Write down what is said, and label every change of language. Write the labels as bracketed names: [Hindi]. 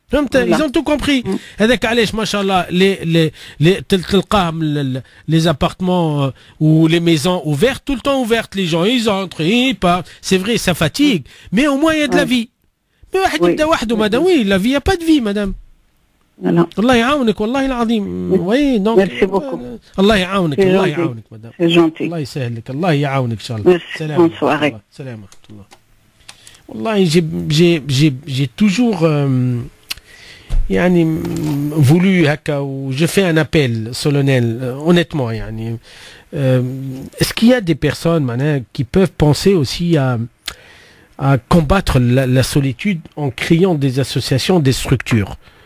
[French] Ils ont tout compris. [Arabic] هذاك علاش ما شاء الله تلقاهم [French] les appartements ou les maisons ouvertes tout le temps ouvertes, les gens ils entrent, ils partent. C'est vrai, ça fatigue, mais au moins il y a de la vie. Mais [Arabic] واحد يبدا وحده [French] madame, oui, la vie, il y a pas de vie madame. Voilà. [Arabic] الله يعاونك والله العظيم. [French] Oui, donc Merci beaucoup. [Arabic] الله يعاونك الله يعاونك madame. [French] C'est gentil. [Arabic] الله يسهل لك الله يعاونك ان شاء الله. [French] سلام. Bonne soirée. [Arabic] سلام ورحمة الله. [French] والله j'ai toujours يعني voulu هكا و je fais un appel solennel honnêtement يعني est-ce qu'il y a des personnes maintenant qui peuvent penser aussi à combattre la solitude en créant des associations, des structures?